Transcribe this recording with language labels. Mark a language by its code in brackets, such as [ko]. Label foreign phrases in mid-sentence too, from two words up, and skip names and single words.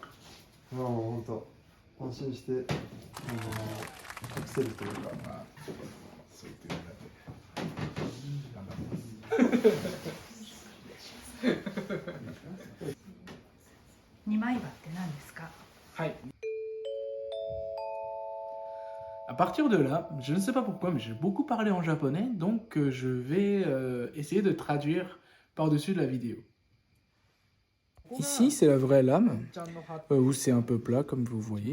[ja] もう本当。安心して、隠せるというか。まあ、そう言ってもらえて。頑張ります。二枚刃って何ですか？ [fr] はい。À partir de là, je ne sais pas pourquoi, mais j'ai beaucoup parlé en japonais, donc je vais essayer de traduire par-dessus de la vidéo. Ici, c'est la vraie lame, où c'est un peu plat, comme vous voyez.